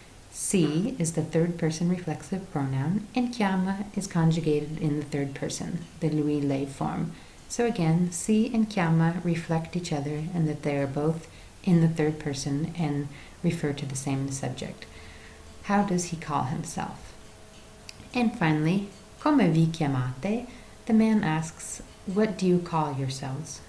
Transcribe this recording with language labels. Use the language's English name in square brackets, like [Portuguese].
[English] Si is the third person reflexive pronoun, and chiama is conjugated in the third person, the lui lei form. So again, si and chiama reflect each other and that they are both in the third person and refer to the same subject. How does he call himself? [Italian] And finally, come vi chiamate? [English] The man asks, what do you call yourselves?